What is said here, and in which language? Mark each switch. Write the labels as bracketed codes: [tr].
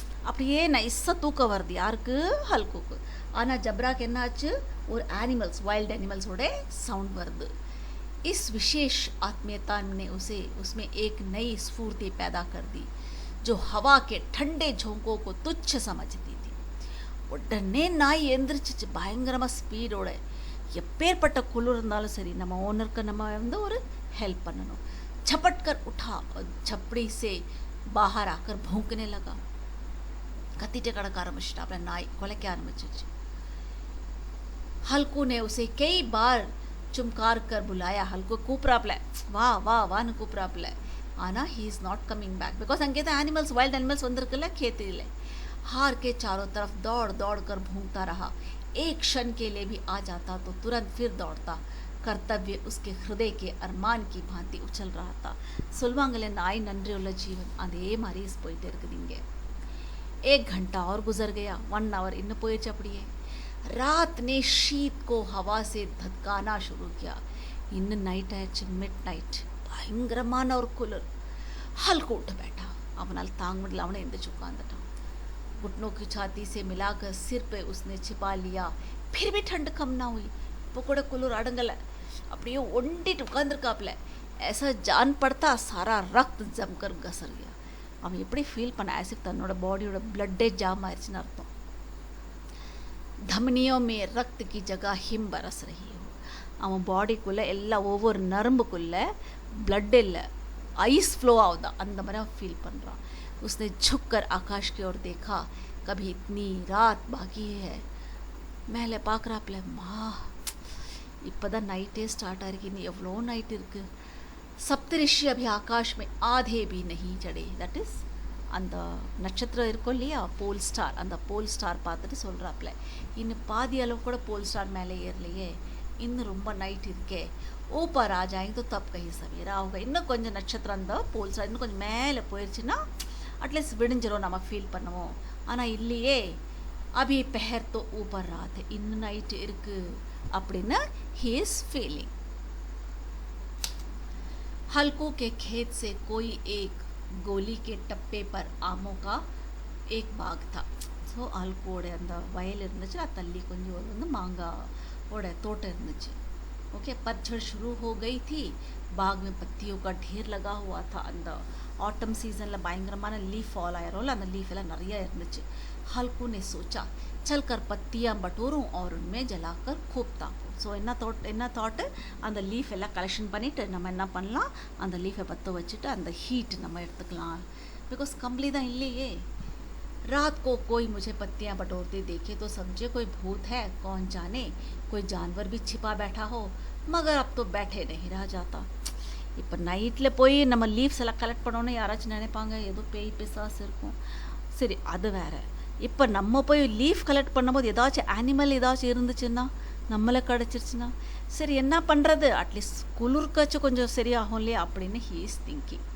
[ta] அப்படியே நைஸாக தூக்கம் வருது யாருக்கு, ஹல்குக்கு. ஆனால் ஜப்ராக்கு என்ன ஆச்சு, ஒரு ஆனிமல்ஸ், வைல்ட் एनिमल्सோட சவுண்ட் வருது. [hi] इस विशेष आत्मीयता ने उसे उसमें एक नई स्फूर्ति पैदा कर दी जो हवा के ठंडे झोंकों को तुच्छ समझती थी. [ta] உடனே நாய் எந்திரிச்சிச்சு பயங்கரமாக ஸ்பீடோட. எப்பேற்பட்ட குளிர் இருந்தாலும் சரி, நம்ம ஓனருக்கு நம்ம வந்து ஒரு ஹெல்ப் பண்ணணும். [hi] झपट कर उठा और झपड़ी से बाहर आकर भौंकने लगा. [ta] கத்திட்டு கிடக்க ஆரம்பிச்சிட்டா. அப்புறம் நாய் குலைக்க ஆரம்பிச்சிச்சு. [hi] हल्कू ने उसे कई बार चुमकार कर बुलाया. [ta] हल्कू கூப்பிட்றாப்ல, வா வா வான்னு கூப்பிட்றாப்ல. ஆனால் [en] he is not coming back because [ta] அங்கே தான் ஆனிமல்ஸ், வைல்ட் அனிமல்ஸ் வந்திருக்குல்ல கேத்தில். [hi] हार के चारों तरफ दौड़ दौड़ कर भूंगता रहा। एक क्षण के लिए भी आ जाता तो तुरंत फिर दौड़ता। कर्तव्य उसके हृदय के अरमान की भांति उछल रहा था. [ta] சொல்வாங்களே நாய் நன்றியுள்ள ஜீவன், அதே மாதிரி போயிட்டே இருக்குது இங்கே. [hi] 1 घंटा और गुजर गया. 1 आवर [ta] இன்னும் போயிடுச்சு அப்படியே. [hi] रात ने शीत को हवा से धधकाना शुरू किया. [ta] இன்னும் நைட் ஆயிடுச்சு, மிட் நைட். பயங்கரமான ஒரு குளிர். [hi] हल्क उठ बैठा. [ta] அவனால் தாங்க முடியல. அவனை எந்திரிச்சு உட்கார்ந்துட்டான். [hi] घुटनों की छाती से मिलाकर सिर पे उसने छिपा लिया. फिर भी ठंड कम ना हुई. [ta] இப்போ கூட குளிர் அடங்கலை. அப்படியே ஒண்டிட்டு உட்காந்துருக்காப்புல. [hi] ऐसा जान पड़ता सारा रक्त जमकर घसर गया. [ta] அவன் எப்படி ஃபீல் பண்ண, ஆசிப் தன்னோட பாடியோட பிளட்டே ஜாம் ஆயிடுச்சுன்னு அர்த்தம். [hi] धमनियों में रक्त की जगह हिम बरस रही हो. [ta] அவன் பாடிக்குள்ளே எல்லாம் ஒவ்வொரு நரம்புக்குள்ளே பிளட் இல்லை, ஐஸ் ஃப்ளோ ஆகுதா, அந்த மாதிரி அவன் ஃபீல் பண்ணுறான். [hi] उसने झुककर आकाश की ओर देखा. कभी इतनी रात बाकी है. [ta] மேலே பார்க்குறாப்புல, மா இப்போ தான் நைட்டே ஸ்டார்ட் ஆகிருக்கு, இன்னும் எவ்வளோ நைட் இருக்குது. [hi] சப்தரிஷி அபி ஆகாஷ் மே ஆதே பி நஹி சடே. [ta] தட் இஸ் அந்த நட்சத்திரம் இருக்கும் இல்லையா, போல் ஸ்டார், அந்த போல் ஸ்டார் பார்த்துட்டு சொல்கிறாப்புல, இன்னும் பாதி அளவு கூட போல் ஸ்டார் மேலே ஏறலையே, இன்னும் ரொம்ப நைட் இருக்கே. [hi] ஊப்பர் ராஜாயிங் तो तब कहीं सवेरा होगा. [ta] இன்னும் கொஞ்சம் நட்சத்திரம் அந்த போல் ஸ்டார் இன்னும் கொஞ்சம் மேலே போயிடுச்சுன்னா அட்லீஸ்ட் விடிஞ்சிரும் நம்ம ஃபீல் பண்ணுவோம். ஆனால் இல்லையே, [hi] அபி பெஹர் तो ऊपर रात है, [ta] இன்னும் நைட்டு இருக்குது அப்படின்னு [en] he is feeling. [hi] हल्कों के खेत से कोई एक गोली के टप्पे पर आमों का एक बाग था. [ta] ஸோ ஹல்கோட அந்த வயல் இருந்துச்சு, அது தள்ளி கொஞ்சம் ஒரு வந்து மாங்காவோட தோட்டம் இருந்துச்சு. [hi] ओके, पतझड़ शुरू हो गई थी. बाग में पत्तियों का ढेर लगा हुआ था. [ta] அந்த ஆட்டம் சீசனில் பயங்கரமான லீஃப் ஃபால் ஆயிரோம்ல, அந்த லீஃப் எல்லாம் நிறைய இருந்துச்சு. [hi] हल्कू ने सोचा, चलकर पत्तियाँ बटोरूं और उनमें जलाकर खूब तापूं. [ta] ஸோ என்ன தாட்டு, அந்த லீஃப் எல்லாம் கலெக்ஷன் பண்ணிவிட்டு நம்ம என்ன பண்ணலாம், அந்த லீஃபை பற்ற வச்சுட்டு அந்த ஹீட் நம்ம எடுத்துக்கலாம். बिकॉज कम्बली தான் இல்லையே. [hi] रात को कोई मुझे पत्तियाँ बटोरते देखे तो समझे कोई भूत है, कौन जाने कोई जानवर भी छिपा बैठा हो. मगर अब तो बैठे नहीं रहा जाता. [ta] இப்போ நைட்டில் போய் நம்ம லீவ்ஸ் எல்லாம் கலெக்ட் பண்ணோன்னு யாராச்சும் நினைப்பாங்க ஏதோ பேய் பிசாசு இருக்கும். சரி, அது வேறு. இப்போ நம்ம போய் லீஃப் கலெக்ட் பண்ணும்போது ஏதாச்சும் அனிமல் ஏதாச்சும் இருந்துச்சுன்னா, நம்மளை கிடச்சிருச்சுன்னா, சரி என்ன பண்ணுறது, அட்லீஸ்ட் குளிர்க்காச்சும் கொஞ்சம் சரியாகும் இல்லையா அப்படின்னு [en] He is thinking.